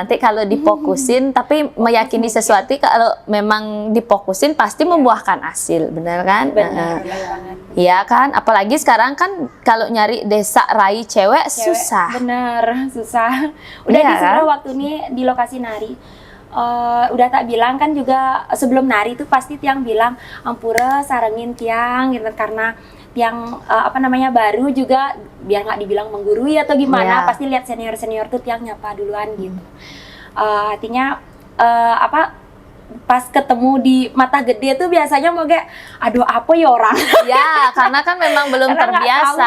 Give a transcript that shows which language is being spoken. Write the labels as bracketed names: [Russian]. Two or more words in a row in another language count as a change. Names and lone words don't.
[Indonesian] Nanti kalau difokusin, tapi meyakini sesuatu kalau memang difokusin pasti membuahkan hasil, bener kan? Benar. Iya kan? Apalagi sekarang kan kalau nyari desa rai cewek susah. Bener, susah. Udah disuruh waktu ini di lokasi nari. Udah tak bilang kan juga sebelum nari itu pasti tiang bilang [Balinese] ampura sarengin tiang [Indonesian] gitu, karena tiang baru juga biar nggak dibilang menggurui atau gimana, pasti lihat senior tuh tiang nyapa duluan gitu. Artinya pas ketemu di mata gede tuh biasanya mau kayak aduh apa ya orang. Ya karena kan memang belum terbiasa.